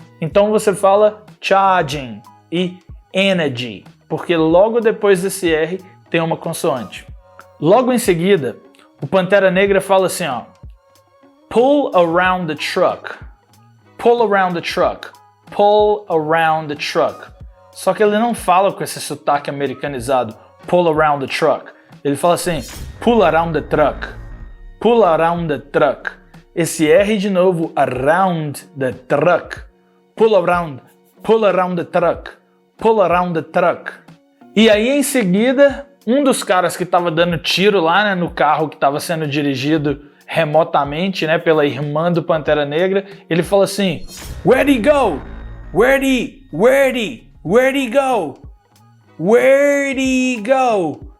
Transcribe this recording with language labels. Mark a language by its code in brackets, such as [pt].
[pt] Então você fala charging e energy, porque logo depois desse R tem uma consoante. Logo em seguida, o Pantera Negra fala assim, ó, [en] pull around the truck, pull around the truck, pull around the truck. [pt] Só que ele não fala com esse sotaque americanizado, [en] pull around the truck. [pt] Ele fala assim, [en] pull around the truck, pull around the truck. [pt] Esse R de novo, [en] around the truck, pull around the truck, pull around the truck. [pt] E aí em seguida, um dos caras que estava dando tiro lá, né, no carro que estava sendo dirigido remotamente, né, pela irmã do Pantera Negra, ele fala assim, [en] where'd he go? Where'd he go? Where'd he go?